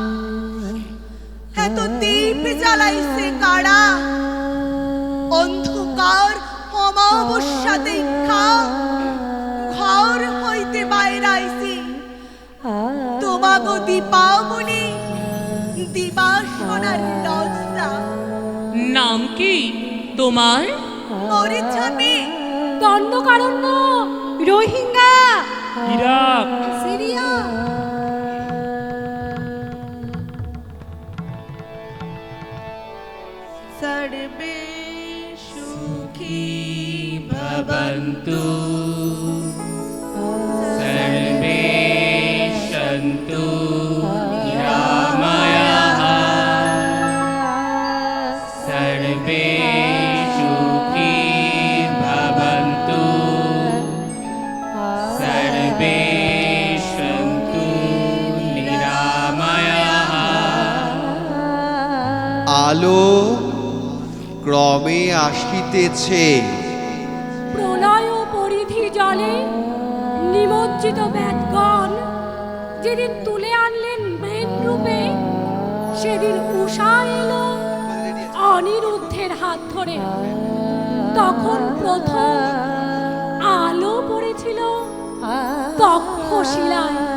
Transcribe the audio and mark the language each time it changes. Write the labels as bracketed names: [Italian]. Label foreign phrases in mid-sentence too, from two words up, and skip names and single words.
[Bangla] এত দীপ জ্বালাইছে কারা অন্ধকার অমাবস্যা দেখা ঘর হইতে বাইরাইছি তোমাগো দীপাবলি দিবা সোনার লজ্জা নাম কি তোমার মরিচাপি দণ্ডকারণ্য রোহিঙ্গা ইরাক সিরিয়া [Sanskrit] सर्वे सुखी भवन्तु सर्वे सन्तु निरामयाः सर्वे सुखी भवन्तु सर्वे सन्तु निरामयाः [Bangla] আলো ক্রমে আসিতেছে প্রলয় ও পরিধি জলে নিমজ্জিত বেদগণ যেদিন তুলে আনলেন মেন রূপে সেদিন উষা এলো অনিরুদ্ধের হাত ধরে তখন প্রথম আলো পড়েছিল তক্ষশিলায়